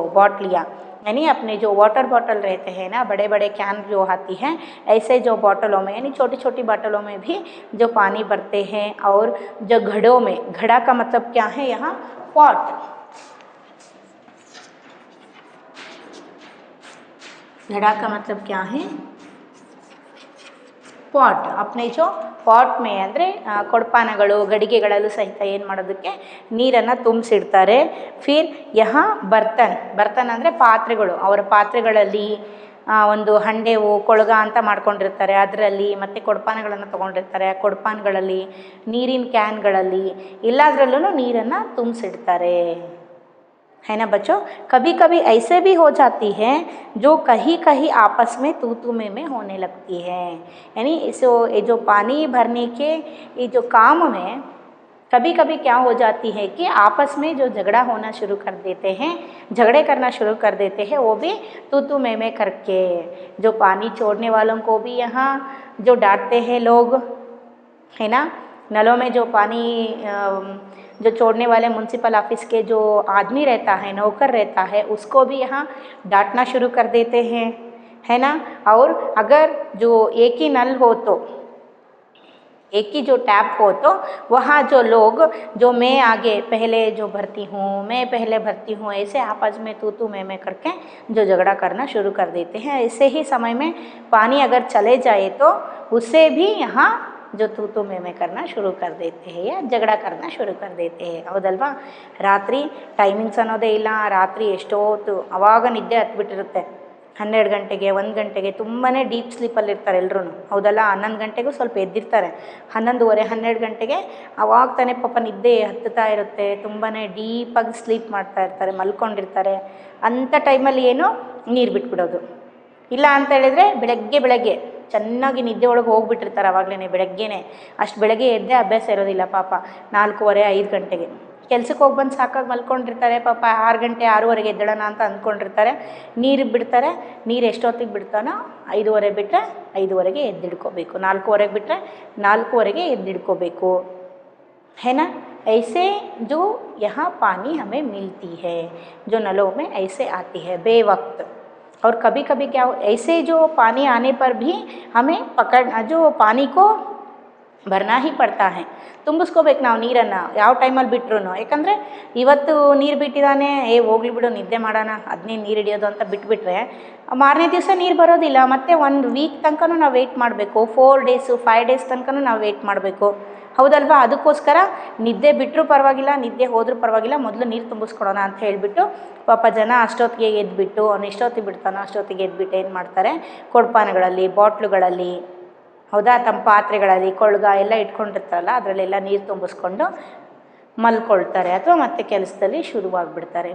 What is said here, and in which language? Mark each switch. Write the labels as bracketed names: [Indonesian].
[Hindi] बाटलियाँ यानी अपने जो वाटर बॉटल रहते हैं ना, बड़े बड़े कैन जो आती हैं, ऐसे जो बॉटलों में यानी छोटी छोटी बॉटलों में भी जो पानी भरते हैं. और जो घड़ों में, घड़ा का मतलब क्या है यहाँ, पॉट, घड़ा का मतलब क्या है, ಪಾಟ್. अपने जो [Kannada] ಪಾಟ್ ಮೇ ಅಂದರೆ ಕೊಡಪಾನಗಳು ಗಡಿಗೆಗಳಲ್ಲೂ ಸಹಿತ ಏನು ಮಾಡೋದಕ್ಕೆ ನೀರನ್ನು ತುಂಬಿಸಿಡ್ತಾರೆ. [Hindi] ಫಿರ್ ಯಹಾ ಬರ್ತನ್, [Kannada] ಬರ್ತನ್ ಅಂದರೆ ಪಾತ್ರೆಗಳು, ಅವರ ಪಾತ್ರೆಗಳಲ್ಲಿ ಒಂದು ಹಂಡೆವು ಕೊಳಗ ಅಂತ ಮಾಡ್ಕೊಂಡಿರ್ತಾರೆ, ಅದರಲ್ಲಿ ಮತ್ತು ಕೊಡಪಾನಗಳನ್ನು ತೊಗೊಂಡಿರ್ತಾರೆ. ಆ ಕೊಡಪಾನಗಳಲ್ಲಿ, ನೀರಿನ ಕ್ಯಾನ್ಗಳಲ್ಲಿ ಎಲ್ಲದರಲ್ಲೂ ನೀರನ್ನು ತುಂಬಿಸಿಡ್ತಾರೆ. [Hindi] है ना बच्चों, कभी कभी ऐसे भी हो जाती है जो कहीं कहीं आपस में तू में होने लगती है. यानी इसो ये जो पानी भरने के ये जो काम में कभी कभी क्या हो जाती है कि आपस में जो झगड़ा होना शुरू कर देते हैं, झगड़े करना शुरू कर देते हैं, वो भी तू में करके. जो पानी छोड़ने वालों को भी यहाँ जो डांटते हैं लोग, है ना, नलों में जो पानी जो छोड़ने वाले म्यूनसिपल ऑफिस के जो आदमी रहता है, नौकर रहता है, उसको भी यहाँ डांटना शुरू कर देते हैं, है ना. और अगर जो एक ही नल हो तो, एक ही जो टैप हो तो वहाँ जो लोग जो मैं आगे पहले जो भरती हूँ, मैं पहले भरती हूँ, ऐसे आपस में तू मैं करके जो झगड़ा करना शुरू कर देते हैं. ऐसे ही समय में पानी अगर चले जाए तो उससे भी यहाँ जो तू में करना शुरू कर देते हैं या झगड़ा करना शुरू कर देते हैं. [Kannada] ಹೌದಲ್ವಾ, ರಾತ್ರಿ ಟೈಮಿಂಗ್ಸ್ ಅನ್ನೋದೇ ಇಲ್ಲ. ರಾತ್ರಿ ಎಷ್ಟೊತ್ತು ಆವಾಗ ನಿದ್ದೆ ಹತ್ಬಿಟ್ಟಿರುತ್ತೆ, 12 ಗಂಟೆಗೆ 1 ಗಂಟೆಗೆ ತುಂಬಾ ಡೀಪ್ ಸ್ಲೀಪಲ್ಲಿ ಇರ್ತಾರೆ ಎಲ್ಲರೂ. ಹೌದಲ್ಲ, 11 ಗಂಟೆಗೂ ಸ್ವಲ್ಪ ಎದ್ದಿರ್ತಾರೆ, 11:30 12 ಗಂಟೆಗೆ ಆವಾಗ ತಾನೇ ಪಾಪ ನಿದ್ದೆ ಹತ್ತುತ್ತಾ ಇರುತ್ತೆ, ತುಂಬಾ ಡೀಪಾಗಿ ಸ್ಲೀಪ್ ಮಾಡ್ತಾ ಇರ್ತಾರೆ, ಮಲ್ಕೊಂಡಿರ್ತಾರೆ. ಅಂಥ ಟೈಮಲ್ಲಿ ಏನು ನೀರು ಬಿಟ್ಬಿಡೋದು. ಇಲ್ಲ ಅಂತ ಹೇಳಿದರೆ ಬೆಳಗ್ಗೆ ಚೆನ್ನಾಗಿ ನಿದ್ದೆ ಒಳಗೆ ಹೋಗ್ಬಿಟ್ಟಿರ್ತಾರೆ ಆವಾಗಲೇ, ಬೆಳಗ್ಗೆನೇ. ಅಷ್ಟು ಬೆಳಗ್ಗೆ ಎದ್ದೇ ಅಭ್ಯಾಸ ಇರೋದಿಲ್ಲ ಪಾಪ. 4:15 5 ಗಂಟೆಗೆ ಕೆಲ್ಸಕ್ಕೆ ಹೋಗಿ ಬಂದು ಸಾಕಾಗಿ ಮಲ್ಕೊಂಡಿರ್ತಾರೆ ಪಾಪ. 6 ಗಂಟೆ 6:30 ಎದ್ದೇಳೋಣ ಅಂತ ಅಂದ್ಕೊಂಡಿರ್ತಾರೆ. ನೀರು ಬಿಡ್ತಾರೆ, ನೀರು ಎಷ್ಟೊತ್ತಿಗೆ ಬಿಡ್ತಾನೋ 5:30 ಬಿಟ್ಟರೆ 5:30ಗೆ ಎದ್ದಿಡ್ಕೋಬೇಕು, 4:15 ಬಿಟ್ಟರೆ 4:15ಗೆ ಎದ್ದಿಡ್ಕೋಬೇಕು. [Hindi] है ना, ऐसे जो यहाँ पानी हमें मिलती है, जो नलों में ऐसे आती है बेवक्त. और कभी कभी क्या ऐसे जो पानी आने पर भी हमें पकड़ना, जो पानी को ಭರ್ನಾ ಹಿ ಪಡ್ತಾ ಹೇ, [Kannada] ತುಂಬಿಸ್ಕೋಬೇಕು ನಾವು ನೀರನ್ನು ಯಾವ ಟೈಮಲ್ಲಿ ಬಿಟ್ರು. ಯಾಕಂದರೆ ಇವತ್ತು ನೀರು ಬಿಟ್ಟಿದ್ದಾನೆ, ಹೋಗ್ಲಿ ಬಿಡು ನಿದ್ದೆ ಮಾಡೋಣ, ಅದನ್ನೇ ನೀರು ಹಿಡಿಯೋದು ಅಂತ ಬಿಟ್ಬಿಟ್ರೆ ಮಾರನೇ ದಿವಸ ನೀರು ಬರೋದಿಲ್ಲ. ಮತ್ತು 1 ವೀಕ್ ತನಕ ನಾವು ವೆಯ್ಟ್ ಮಾಡಬೇಕು, 4 days 5 days ತನಕ ನಾವು ವೆಯ್ಟ್ ಮಾಡಬೇಕು. ಹೌದಲ್ವಾ, ಅದಕ್ಕೋಸ್ಕರ ನಿದ್ದೆ ಬಿಟ್ಟರೂ ಪರವಾಗಿಲ್ಲ, ನಿದ್ದೆ ಹೋದರೂ ಪರವಾಗಿಲ್ಲ, ಮೊದಲು ನೀರು ತುಂಬಿಸ್ಕೊಡೋಣ ಅಂತ ಹೇಳಿಬಿಟ್ಟು ಪಾಪ ಜನ ಅಷ್ಟೊತ್ತಿಗೆ ಎದ್ಬಿಟ್ಟು, ಅವ್ನು ಎಷ್ಟೊತ್ತಿಗೆ ಬಿಡ್ತಾನೋ ಅಷ್ಟೊತ್ತಿಗೆ ಎದ್ಬಿಟ್ಟು ಏನು ಮಾಡ್ತಾರೆ, ಕೊಡಪಾನಗಳಲ್ಲಿ ಬಾಟ್ಲುಗಳಲ್ಲಿ, ಹೌದಾ, ತಮ್ಮ ಪಾತ್ರೆಗಳಲ್ಲಿ ಕೊಳಗ ಎಲ್ಲ ಇಟ್ಕೊಂಡಿರ್ತಾರಲ್ಲ ಅದರಲ್ಲೆಲ್ಲ ನೀರು ತುಂಬಿಸ್ಕೊಂಡು ಮಲ್ಕೊಳ್ತಾರೆ, ಅಥವಾ ಮತ್ತೆ ಕೆಲಸದಲ್ಲಿ ಶುರುವಾಗಿಬಿಡ್ತಾರೆ.